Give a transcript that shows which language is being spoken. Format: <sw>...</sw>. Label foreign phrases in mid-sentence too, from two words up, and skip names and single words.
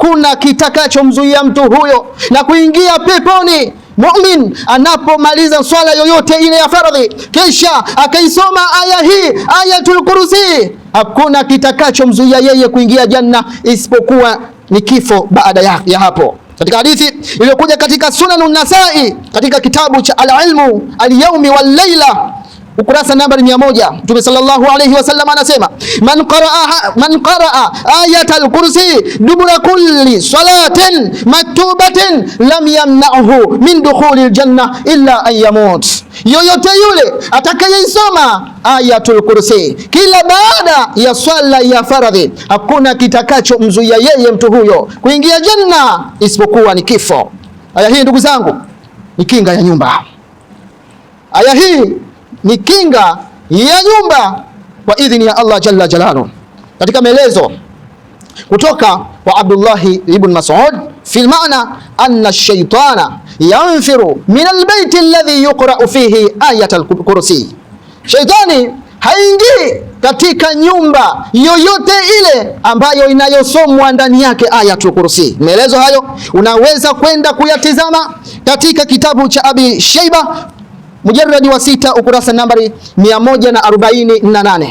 <sw>Kuna kitakachomzuia mtu huyo na kuingia peponi mu'min anapomaliza swala yoyote ile ya faradhi kisha akaisoma aya hii,</sw> <ar>آية الكرسي,</ar> <sw>hakuna kitakachomzuia yeye kuingia janna isipokuwa ni kifo baada ya hapo. Katika hadithi iliyokuja katika Sunanun Nasai katika kitabu cha al-ilmu al-yawmi wal-layla ukurasa nambari 100, Mtume</sw> <ar>صلى الله عليه وسلم</ar> <sw>anasema</sw> <ar>من قرأ آية الكرسي دبر كل صلاة مكتوبة لم يمنعه من دخول الجنة إلا أن يموت.</ar> <sw>Yoyote yule atakayeisoma</sw> <ar>آية الكرسي</ar> <sw>kila baada ya swala ya faradhi, hakuna kitakachomzuia yeye mtu huyo kuingia janna isipokuwa ni kifo. Aya hii ndugu zangu ni kinga ya nyumba. Aya hii ni kinga ya nyumba kwa idhini ya Allah</sw> <ar>جل جلاله.</ar> <sw>Katika maelezo kutoka kwa Abdullah ibn Mas'ud</sw> <ar>في معنى أن الشيطان ينفر من البيت الذي يقرأ فيه آية الكرسي,</ar> <sw>shaytani haingii katika nyumba yoyote ile ambayo inayosomwa ndani yake</sw> <ar>آية الكرسي.</ar> <sw>Maelezo hayo unaweza kwenda kuyatizama katika kitabu cha Abi Shayba mujarradi wa 6 ukurasa nambari 148.</sw>